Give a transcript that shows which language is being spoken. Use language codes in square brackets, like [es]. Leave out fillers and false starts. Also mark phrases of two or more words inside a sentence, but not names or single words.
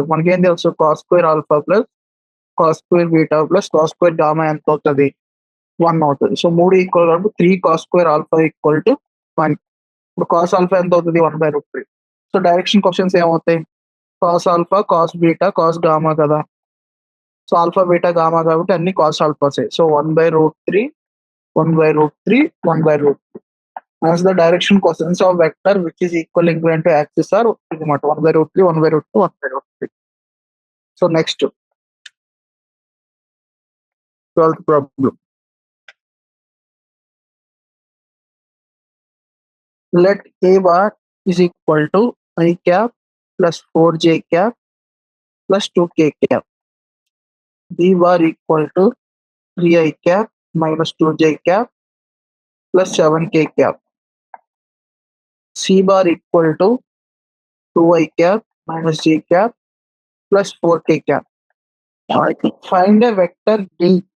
[te] మనకి ఏం తెలుసు [en] cos square alpha plus cos square beta plus cos square gamma [te] ఎంత అవుతుంది 1 అవుతుంది. [en] so 3 equal కాబట్టి 3 cos square alpha equal to 1. ఇప్పుడు cos alpha [te] ఎంత అవుతుంది [en] 1 by root 3. so direction questions ఏమవుతాయి cos alpha cos beta cos gamma కదా. so alpha beta gamma [te] కాబట్టి అన్ని [en] cos alphas. సో 1 by root 3 1 by root 3 1 by root 3. As the direction cosines of vector which is equal inclined to axis are 1 by root 3 1 by root 2 1 by root 3. So next 12th problem. Let a bar is equal to I cap plus 4j cap plus 2k cap. B bar equal to 3i cap minus 2j cap plus 7k cap. C bar equal to 2i cap minus j cap plus 4k cap. Find a vector D.